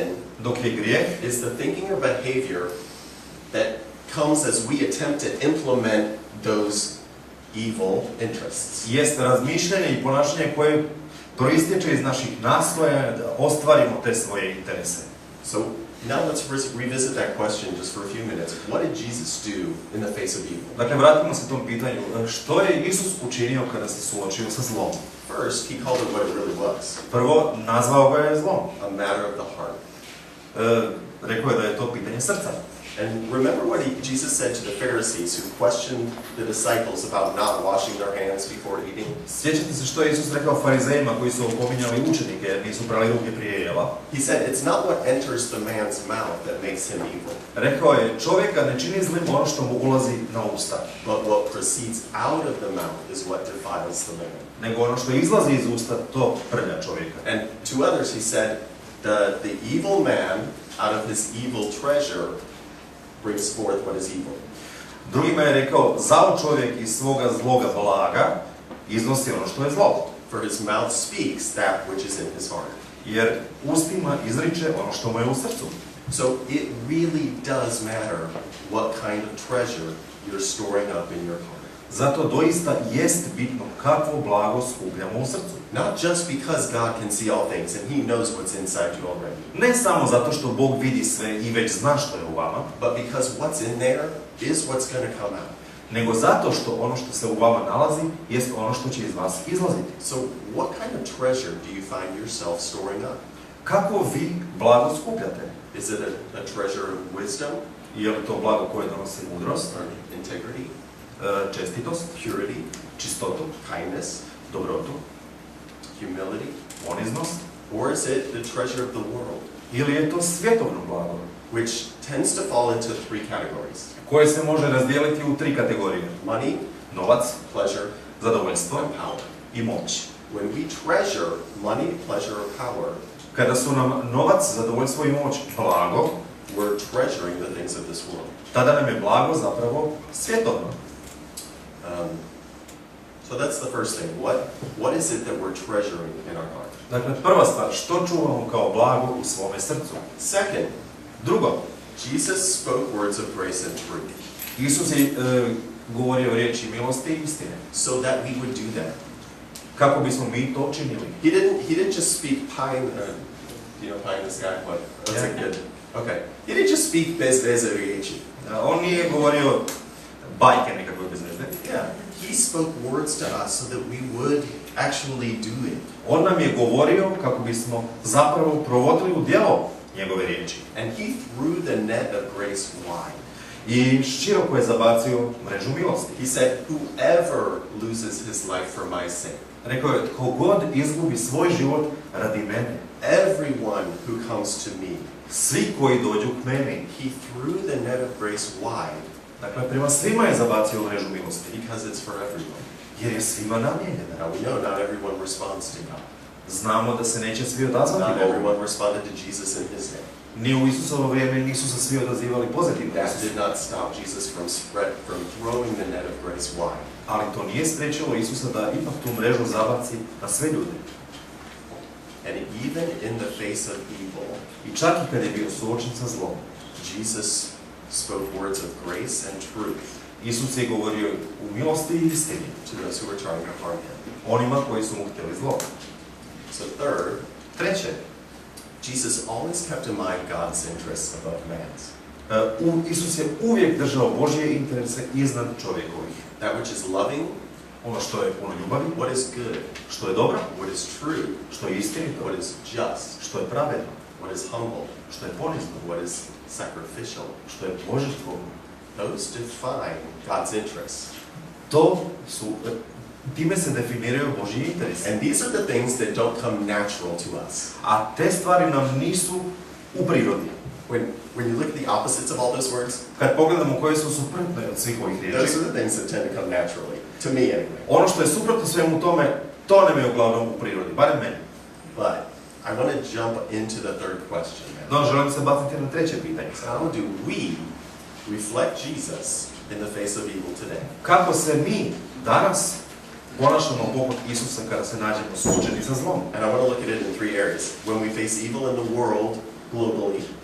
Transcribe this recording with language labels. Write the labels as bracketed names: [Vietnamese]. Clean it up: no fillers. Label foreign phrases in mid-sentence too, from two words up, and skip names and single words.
[Croatian] Dok je grijeh [English] is the thinking or behavior that comes as we attempt to implement those evil interests. [Croatian] jest razmišljanje i ponašanje koje proistječe iz naših nastojanja da ostvarimo te svoje interese. [English] So now let's revisit that question just for a few minutes. What did Jesus do in the face of evil? [Croatian] Dakle, vratimo se tom pitanju. Što je Isus učinio kada se suočio sa zlom? [English] First, he called it what it really was, [Croatian] Prvo, nazvao ga je zlom. [English] a matter of the heart. [Croatian] Rekao je da je to pitanje srca. [English] And remember what Jesus said to the Pharisees who questioned the disciples about not washing their hands before eating? [Croatian] Sjećate se što je Isus rekao farizejima koji su opominjali učenike jer nisu prali ruke prije jela? [English] He said, it's not what enters the man's mouth that makes him evil, [Croatian] Rekao je, čovjeka ne čini zlim ono što mu ulazi na usta, [English] but what proceeds out of the mouth is what defiles the man. [Croatian] nego ono što izlazi iz usta, to prlja čovjeka. [English] And to others he said, the evil man out of his evil treasure brings forth what is evil. [Croatian] Drugima je rekao, zao čovjek iz svoga zloga blaga iznosi ono što je zlo. [English] For his mouth speaks that which is in his heart. [Croatian] Jer ustima izriče ono što mu je u srcu. [English] So it really does matter what kind of treasure you're storing up in your heart. [Croatian] Zato doista jest bitno kakvo blago skupljamo u srcu. [English] Not just because God can see all things and He knows what's inside you already, [Croatian] Ne samo zato što Bog vidi sve i već zna što je u vama, [English] but because what's in there is what's going to come out. [Croatian] nego zato što ono što se u vama nalazi jest ono što će iz vas izlaziti. [English] So what kind of treasure do you find yourself storing up? [Croatian] Kako vi blago skupljate? [English] Is it a treasure of wisdom? [Croatian] Je li to blago koje donosi mudrost, [English] Or integrity? [Croatian] čestitost, [English] Purity? [Croatian] čistotu, [English] Kindness? [Croatian] dobrotu, [English] Humility? [Croatian] poniznost? [English] Or is it the treasure of the world? [Croatian] Ili je to svjetovno blago, [English] Which tends to fall into three categories. [Croatian] koje se može razdijeliti u 3 kategorije. [English] Money, [Croatian] Novac, [English] pleasure, [Croatian] zadovoljstvo [English] and power. [Croatian] i moć. [English] When we treasure money, pleasure, or power, [Croatian] Kada su nam novac, zadovoljstvo i moć blago, [English] we're treasuring the things of this world. [Croatian] tada nam je blago zapravo svjetovno. [English] So that's the first thing. What is it that we're treasuring in our heart? [Croatian] Dakle, prva stvar, što čuvamo kao blago u svome srcu? [English] Second, [Croatian] Drugo, [English] Jesus spoke words of grace and truth [Croatian] Isus je govorio riječi milosti i istine. [English] so that we would do that. [Croatian] Kako bismo mi to činili? [English] He didn't just speak pie in the, pie in the sky. What? What's it good? Okay. He didn't just speak [Croatian] bez riječi. On nije govorio bajke nekakve bez veze. [English] Yeah. He spoke words to us so that we would actually do it. [Croatian] On nam je govorio kako bismo zapravo provodili u djelo njegove riječi. [English] And he threw the net of grace wide. [Croatian] I široko je zabacio mrežu milosti. [English] He said, whoever loses his life for my sake, [Croatian] Rekao je, tko god izgubi svoj život radi mene, [English] everyone who comes to me, [Croatian] svi koji dođu k meni, [English] he threw the net of grace wide [Croatian] dakle, prema svima je zabacio mrežu milosti, [English] because it's for everyone. [Croatian] jer je svima namijenjena. [English] Now we know not everyone responds to God. [Croatian] Znamo da se neće svi odazvati [English] Not [Croatian] Bogu. [English] everyone responded to Jesus in his name. [Croatian] Ni u Isusovo vrijeme nisu se svi odazivali pozitivno. [English] That did not stop Jesus from throwing the net of grace wide. [Croatian] Ali to nije spriječilo Isusa da ipak tu mrežu zabaci na sve ljude. [English] And even in the face of evil, [Croatian] I čak i kad je bio suočen sa zlom, [English] Jesus spoke words of grace and truth [Croatian] Isus je govorio u milosti i istini [English] to those who were trying to harm him. [Croatian] onima koji su mu htjeli zlo. [English] So third, [Croatian] Treće, [English] Jesus always kept in mind God's interests above man's. [Croatian] Isus je uvijek držao Božje interese iznad čovjekovih. [English] That which is loving, [Croatian] Ono što je puno ljubavi, [English] what is good, [Croatian] što je dobro, [English] what is true, [Croatian] što je istinito, [English] what is just, [Croatian] što je pravedno, [English] what is humble, [Croatian] što je ponizno, [English] what is sacrificial. [Croatian] što je božatvovno. [English] Those define God's interests. [Croatian] Time se definiraju Božji interesi. [English] And these are the things that don't come natural to us. [Croatian] A te stvari nam nisu u prirodi. [English] When you look at the opposites of all those words, [Croatian] Kad pogledamo koje su suprotne od svih ovih riječi, [English] those are the things that tend to come naturally, to me anyway. [Croatian] ono što je suprotno svemu tome, to nam je uglavnom u prirodi, barem meni. [English] But I want to jump into the third question. [Croatian] No, želim se baciti na treće pitanje. [English] How do we reflect Jesus in the face of evil today? [Croatian] Kako se mi danas ponašamo poput Isusa kada se nađemo suočeni sa zlom? [English] And I want to look at it in three areas. When we face evil in the world, globally,